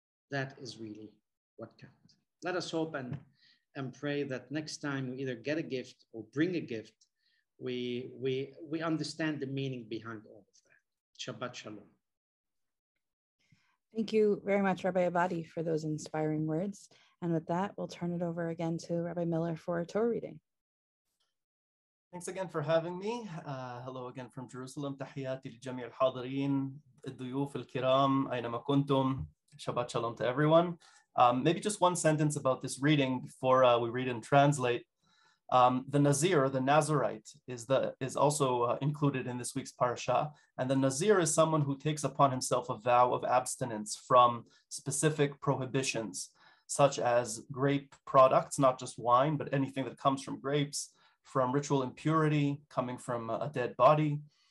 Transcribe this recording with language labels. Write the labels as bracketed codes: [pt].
[en] That is really what counts. Let us hope and pray that next time we either get a gift or bring a gift, we understand the meaning behind all of that. Shabbat Shalom. Thank you very much, Rabbi Abadi, for those inspiring words. And with that, we'll turn it over again to Rabbi Miller for a Torah reading. Thanks again for having me. Hello again from Jerusalem. [ar] تحياتي لجميع الحاضرين الضيوف الكرام أينما كنتم. [en] Shabbat Shalom to everyone. Maybe just one sentence about this reading before we read and translate. The Nazir, the Nazirite, is also included in this week's parasha. And the Nazir is someone who takes upon himself a vow of abstinence from specific prohibitions, such as grape products, not just wine, but anything that comes from grapes, from ritual impurity, coming from a dead body.